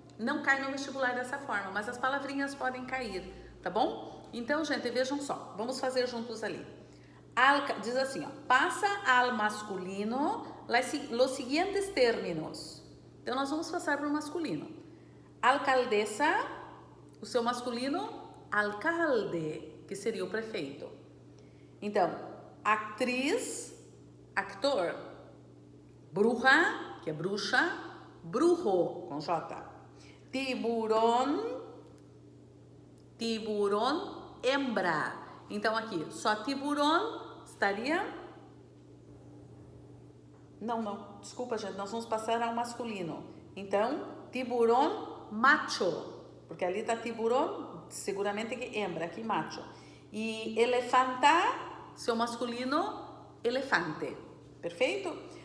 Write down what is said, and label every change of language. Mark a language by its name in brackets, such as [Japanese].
[Portuguese] não cai no vestibular dessa forma, mas as palavrinhas podem cair, tá bom? Então, gente, vejam só, vamos fazer juntos ali. Diz assim, ó, [Spanish] passa al masculino los siguientes términos. [Portuguese] Então, nós vamos passar para o masculino. Alcaldesa, o seu masculino, alcalde, que seria o prefeito. Então, atriz, actor. Bruja, que é bruxa, brujo, com J. Tiburón, tiburón, hembra. Então, aqui, só tiburón estaria... Não, desculpa, gente, nós vamos passar ao masculino. Então, tiburón, macho, porque ali está tiburón, seguramente que hembra, aqui macho. E elefanta, seu masculino, elefante. Perfeito?